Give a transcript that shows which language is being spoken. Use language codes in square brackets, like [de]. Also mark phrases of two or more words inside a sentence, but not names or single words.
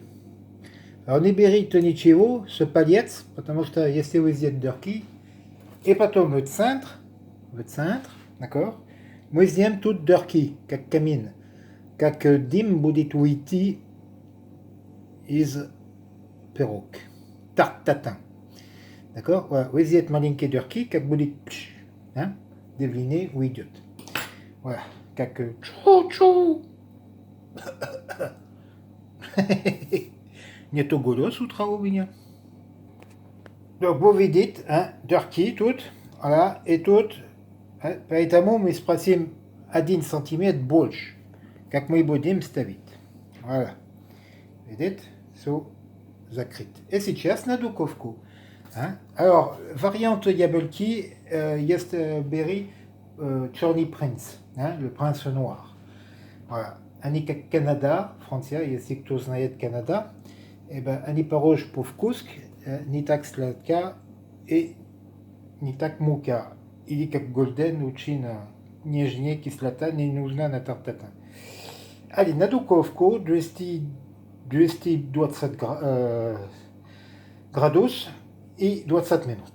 [ru] Alors не берите ничего с палец, потому что если вы сделаете дырки, и потом в центр, d'accord? Мы сделаем тут дырки, как камин, как дым будет уйти из пирог, тарт-татин. [fr] D'accord? Voilà. [ru] Вы сделаете маленькие дырки, как будет, [fr] hein? Deviner où [ru] идет. Voilà. Как чу-чу. Нету голос с утра у меня. [fr] Donc vous [ru] видите, hein, дырки тут, [fr] voilà, et тут. [ru] Поэтому мы спросим 1 сантиметр больше, как мы будем ставить. Voilà. Видите? Все закрыто. Et сейчас на духовку. Alors, variante яблоки, есть berry Черный принц, [fr] le prince noir. Voilà. [ru] Они как Канада, Франция, если кто знает Канада, они похожи по вкусу, не так сладка и не так мука. Или как голден, очень нежнее, кислота не нужна на тарт-татин. Allez, на духовку 220 градус и 20 минут.